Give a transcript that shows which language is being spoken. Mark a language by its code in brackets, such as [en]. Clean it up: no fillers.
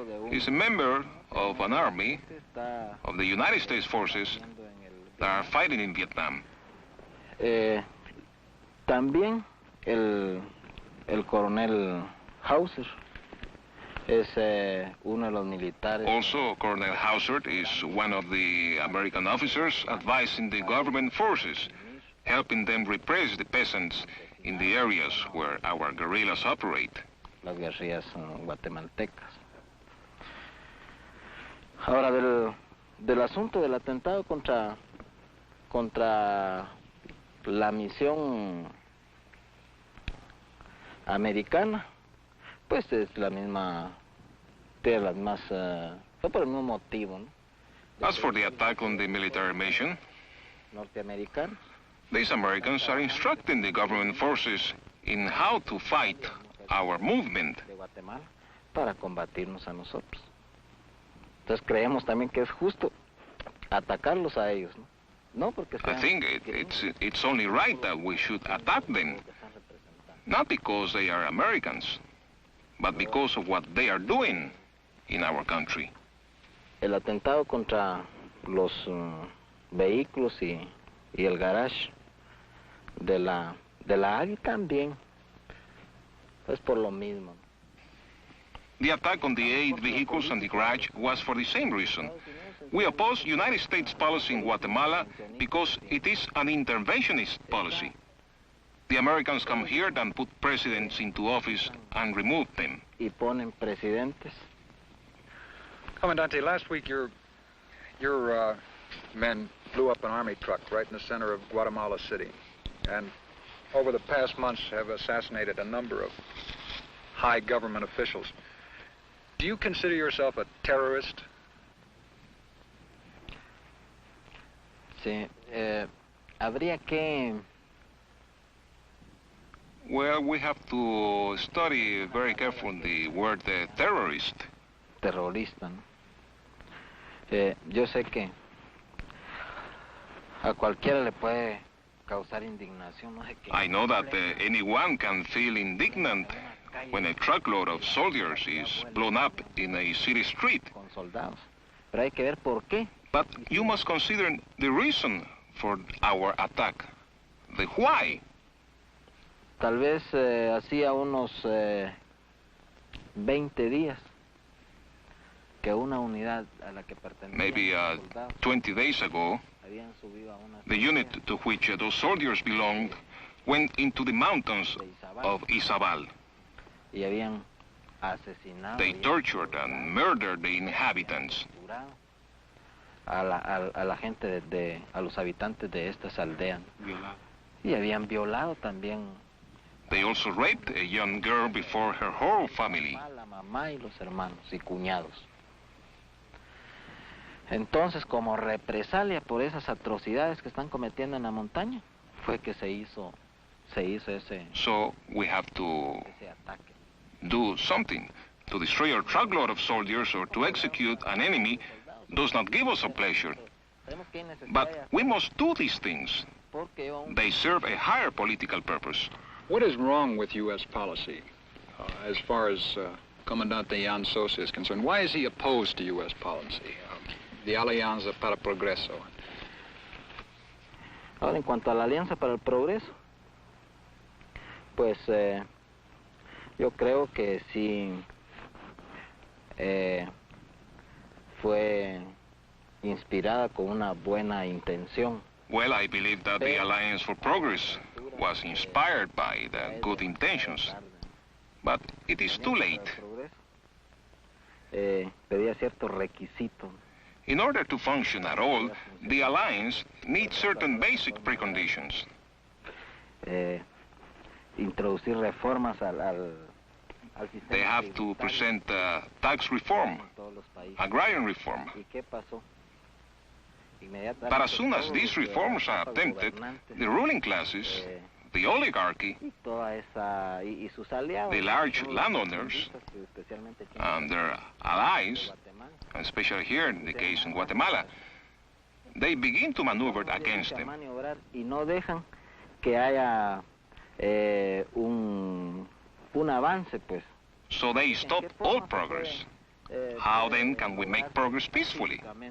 [en] He's a member of an army of the United States forces that are fighting in Vietnam. [es] También el coronel Hauser es uno de los militares. [en] Also, Colonel Hauser is one of the American officers advising the government forces, helping them repress the peasants in the areas where our guerrillas operate. [es] Las guerrillas guatemaltecas. Ahora, del asunto del atentado contra la misión americana, pues es la misma, tiene las más, fue por el mismo motivo, ¿no? [en] As for the attack on the military mission, [es] norteamericano, [en] these Americans are instructing the government forces in how to fight our movement. [es] De Guatemala para combatirnos a nosotros. Entonces creemos también que es justo atacarlos a ellos, ¿no? No porque sean, [en] I think it's only right that we should attack them, not because they are Americans, but because of what they are doing in our country. [es] El atentado contra los vehículos y el garage de la AGI también es por lo mismo. [en] The attack on the 8 vehicles and the garage was for the same reason. We oppose United States policy in Guatemala because it is an interventionist policy. The Americans come here and put presidents into office and remove them. [es] Y ponen presidentes. [en] Commandante, last week your men blew up an army truck right in the center of Guatemala City, and over the past months have assassinated a number of high government officials. Do you consider yourself a terrorist? [es] Sí, habría que... [en] Well, we have to study very carefully the word terrorist. [es] Terrorista, ¿no? Yo sé que a cualquiera le puede causar indignación, no sé qué. [en] I know that anyone can feel indignant when a truckload of soldiers is blown up in a city street. [es] Con soldados. Pero hay que ver por qué. [en] But you must consider the reason for our attack, the why. [es] Tal vez hacía unos 20 días que una unidad a la que pertenecía. [en] Maybe 20 days ago, the unit to which those soldiers belonged went into the mountains of Izabal. [es] Y habían asesinado. [en] They tortured and murdered the inhabitants. [es] A la gente a los habitantes de estas aldeas. Y habían violado también. [en] They also raped a young girl before her whole family. [es] La mamá y los hermanos y cuñados. Entonces, como represalia por esas atrocidades que están cometiendo en la montaña, fue que se hizo ese. [en] So we have to do something to destroy a truckload of soldiers or to execute an enemy. Does not give us a pleasure. But we must do these things. They serve a higher political purpose. What is wrong with U.S. policy as far as Comandante Jan Sosa is concerned? Why is he opposed to U.S. policy, the Alianza para el Progreso? [es] Ahora, en cuanto a la Alianza para el Progreso, pues yo creo que sí fue inspirada con una buena intención. [en] Well, I believe that the Alliance for Progress was inspired by the good intentions, but it is too late. [es] Pedía ciertos requisitos. [en] In order to function at all, the Alliance needs certain basic preconditions. [es] Introducir reformas al sistema. [en] They have to present tax reform, agrarian reform. [es] ¿Y qué pasó? [en] But as soon as these reforms are attempted, the ruling classes, the oligarchy, the large landowners, and their allies, especially here in the case in Guatemala, they begin to maneuver against them. [es] Y no dejan que haya un avance, pues. [en] So they stop all progress. How then can we make progress peacefully?